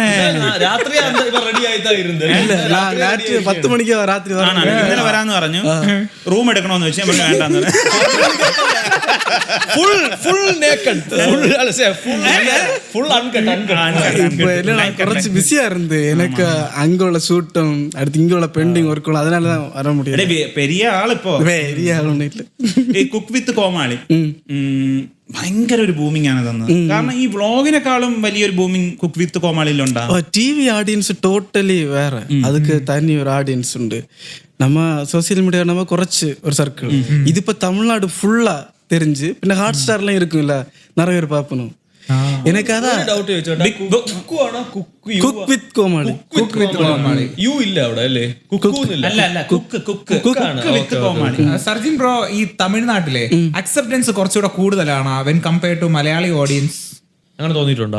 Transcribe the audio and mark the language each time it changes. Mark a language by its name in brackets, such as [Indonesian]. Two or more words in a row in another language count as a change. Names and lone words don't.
[Malayalam] രാത്രി റെഡി ആയിട്ടായിരുന്നു 10 മണിക്ക് രാത്രി ഇന്നലെ വരാന്ന് പറഞ്ഞു. റൂം എടുക്കണോന്ന് വെച്ചാൽ വേണ്ടെന്ന്. കുറച്ച് ബിസിയാ ഇരുന്നത് எனக்கு. [Tamil] அங்குள்ள ஷூட்டும் அடுத்து இங்குள்ள [English] pending work, [Tamil] அதனால தான் வர முடியல. [Malayalam] പെരിയ ആളിപ്പോ [Tamil] பெரிய ஆளும் இல்ல. [Malayalam] ഈ കുക്ക് വിത്ത് കോമാളി ഭയങ്കര ഒരു ബൂമിംഗ് ആണ് തന്നത്. കാരണം ഈ വ്ളോഗിനെക്കാളും വലിയൊരു ബൂമിംഗ് കുക്ക് വിത്ത് കോമാളിയിലുണ്ടാ. [English] TV audience totally [Tamil] வேற, அதுக்கு தனி ஒரு ஆடியன்ஸ் உண்டு. நம்ம [English] social media [Tamil] நம்ம குறைச்சு ஒரு சர்க்கிள். இது இப்ப தமிழ்நாடு ஃபுல்லா தெரிஞ்சு പിന്നെ ஹாட் ஸ்டார்லாம் இருக்குல்ல, நிறைய பேர் பாப்பணும். எனக்கு அதான் [Malayalam] ഡൗട്ട് ചോദിച്ചോട്ടെ, കുക്ക് വിത്ത് കോമാളി യു ഇല്ല അവിടെ അല്ലേ? സർജിൻ ബ്രോ, ഈ തമിഴ്നാട്ടിലെ അക്സെപ്റ്റൻസ് കുറച്ചുകൂടെ കൂടുതലാണ് [English] when compared to Malayali audience. [Malayalam] അങ്ങനെ തോന്നിയിട്ടുണ്ടോ?